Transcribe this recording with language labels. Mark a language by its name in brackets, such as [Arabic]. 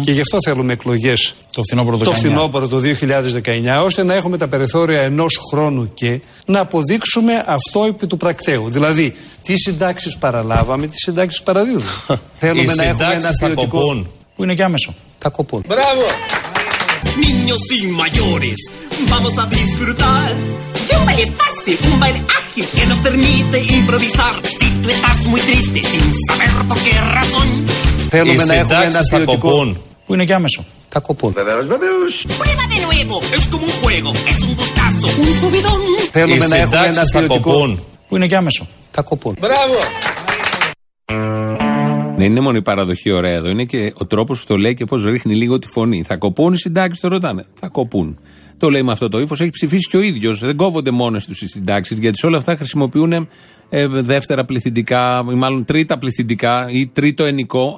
[Greek] Και γι' αυτό θέλουμε εκλογές το φθινόπωρο το 2019, ώστε να έχουμε τα περιθώρια ενός χρόνου και να αποδείξουμε αυτό επί του πρακτέου. Δηλαδή, τι συντάξεις παραλάβαμε, τι συντάξεις παραδίδουμε. Θέλουμε να έχουμε ένα θεωρητικό. Που είναι και άμεσο. Θα κοπούν. Μπράβο! [Spanish] Niños y mayores, vamos a disfrutar de un baile fácil, un baile ágil que nos permite improvisar. Si tú estás muy triste sin saber por qué razón, [Greek] θέλουμε να έχουμε ένα θεωρητικό. Που είναι και άμεσο. Θα κοπούν. [Spanish] Prueba de nuevo, es como un juego, es un gustazo, un subidón. [Greek] Θέλουμε να έχουμε ένα θεωρητικό. Που είναι και άμεσο. Θα κοπούν. Μπράβο! Δεν είναι μόνο η παραδοχή ωραία εδώ, είναι και ο τρόπος που το λέει και πώς ρίχνει λίγο τη φωνή. Θα κοπούν οι συντάξεις, το ρωτάνε. Θα κοπούν. Το λέει με αυτό το ύφος. Έχει ψηφίσει και ο ίδιος. Δεν κόβονται μόνες τους οι συντάξεις, γιατί σε όλα αυτά χρησιμοποιούν δεύτερα πληθυντικά, ή μάλλον τρίτα πληθυντικά, ή τρίτο ενικό.